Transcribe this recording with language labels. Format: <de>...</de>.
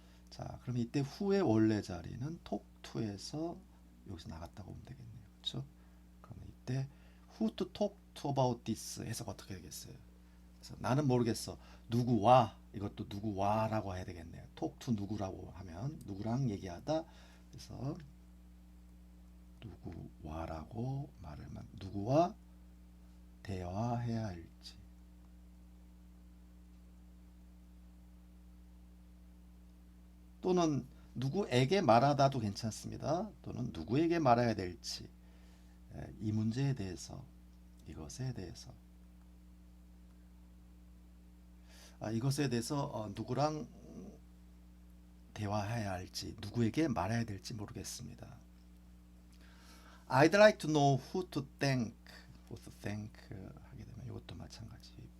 <ko>자, 그럼 이때 who의 원래 자리는 talk to에서 여기서 나갔다고 보면 되겠네요. 그렇죠? 그럼 이때</ko> <en>who to talk to about this</en> <ko>해석 어떻게 되겠어요? 그래서 나는 모르겠어. 누구와 이것도 누구와라고 해야 되겠네요. talk to 누구라고 하면 누구랑 얘기하다. 그래서 누구와라고 말하면 누구와 대화해야 할지. 또는 누구에게 말하다도 괜찮습니다. 또는 누구에게 말해야 될지. 이 문제에 대해서 이것에 대해서 이것에 대해서 누구랑 대화해야 할지 누구에게 말해야 될지 모르겠습니다.</ko> <en>I'd like to know who to thank. who to thank</en> <ko>하게 되면 이것도 마찬가지.</ko>